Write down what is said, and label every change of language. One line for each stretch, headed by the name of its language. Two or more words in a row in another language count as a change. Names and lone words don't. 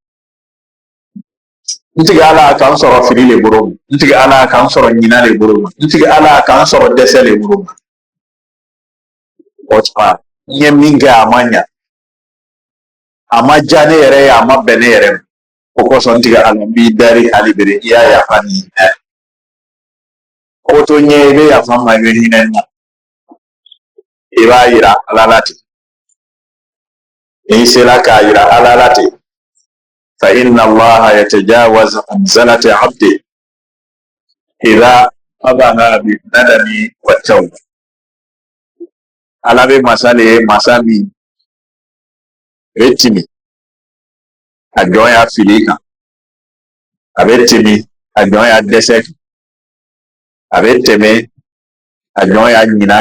Bambara: n tigɛ ala a k'an sɔrɔ fili le bolo ma n tigɛ ala a k'an sɔrɔ ɲina le bolo ma n tigɛ ala a k'an sɔrɔ dɛsɛ le bolo ma o tuma n ye min kɛ a ma ɲa a ma diya ne yɛrɛ ye a ma bɛn ne yɛrɛ ma o kosɔn n tigɛ ala n b'i dari hali bere i y'a yafa ni hinɛ ko to ɲɛ i bɛ yafa ma i bɛ hinɛ na i b'a yira ala la ten n'i sera k'a yira ala la ten
Arabic: فإن الله يتجاوز عن زلة عبده إذا أبى بالندم والتوبة
Bambara: ala bɛ masa min bɛ timi a jɔn y'a fili kan a bɛ timi a jɔn y'a dɛsɛ kan a bɛ tɛmɛ a jɔn y'a ɲina